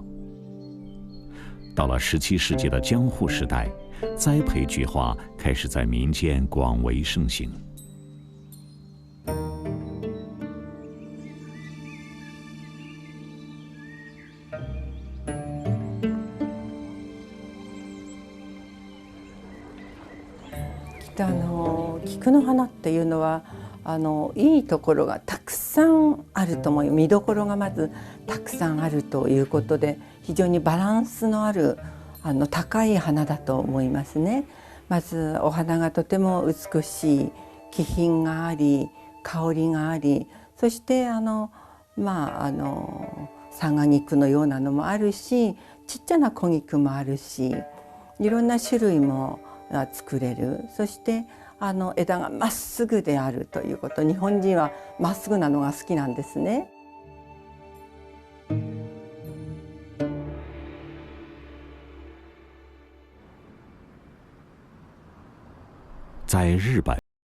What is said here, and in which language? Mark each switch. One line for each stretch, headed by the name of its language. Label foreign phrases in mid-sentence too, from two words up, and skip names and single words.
Chinese: 到了17世纪的江户时代，栽培菊花开始在民间广为盛行。
Japanese: 菊の花っていうのはいいところがたくさんあると思う。見どころがまずたくさんあるということで、非常にバランスのある高い花だと思いますね。まずお花がとても美しい、気品があり、香りがあり、そしてサガギクのようなのもあるし、ちっちゃな小菊もあるし、いろんな種類も作れる。そして枝がまっすぐであるということ。日本人はまっすぐなのが好きなんですね。
Chinese: 在日本。